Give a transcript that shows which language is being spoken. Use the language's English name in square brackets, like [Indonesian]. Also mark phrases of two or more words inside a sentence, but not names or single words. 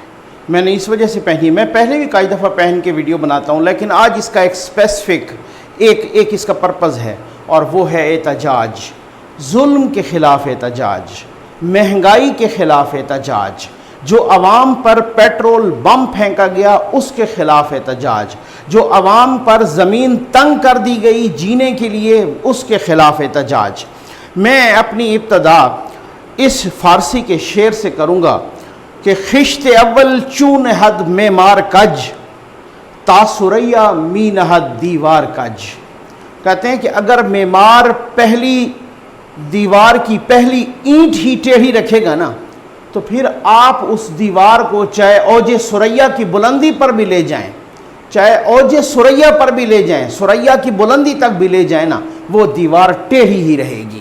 [Urdu] میں نے اس وجہ سے پہنی ہے، میں پہلے بھی کئی دفعہ پہن کے ویڈیو بناتا ہوں، لیکن آج اس کا ایک اسپیسیفک ایک اس کا پرپز ہے، اور وہ ہے احتجاج، ظلم کے خلاف احتجاج، مہنگائی کے خلاف احتجاج، جو عوام پر پیٹرول بم پھینکا گیا اس کے خلاف احتجاج، جو عوام پر زمین تنگ کر دی گئی جینے کے لیے اس کے خلاف احتجاج۔ میں اپنی ابتدا اس فارسی کے شعر سے کروں گا کہ [Persian] خشت اول چون حد معمار کج، تا ثریا می نہد دیوار کج۔ [Urdu] کہتے ہیں کہ اگر معمار پہلی دیوار کی پہلی اینٹ ہی ٹیڑھی رکھے گا نا، تو پھر آپ اس دیوار کو چاہے اوج ثریا کی بلندی پر بھی لے جائیں، چاہے اوج ثریا پر بھی لے جائیں، ثریا کی بلندی تک بھی لے جائیں نا، وہ دیوار ٹیڑھی ہی رہے گی۔